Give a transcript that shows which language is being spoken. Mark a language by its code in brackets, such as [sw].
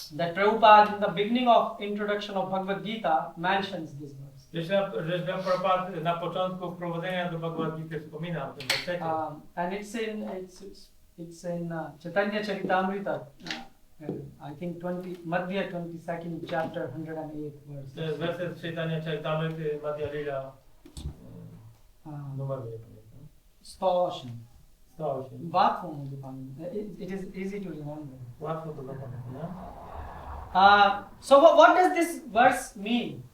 [en] that Prabhupada in the beginning of introduction of Bhagavad Gita mentions this verse. [pl] Że Prabhupada na początku wprowadzenia do Bhagavad Gita wspomina o tym wersecie. [en] And it's in Chaitanya Charitamrita. I think Madhya 22nd chapter 108 verse. [pl] To jest werset Chaitanya Charitamrity Madhya Lila. Numer nie pamiętam. [en] 108. [pl] 108. Łatwo może pamiętać. [en] It is easy to remember. [pl] Łatwo to zapamiętać, nie? [en] So what does this verse mean?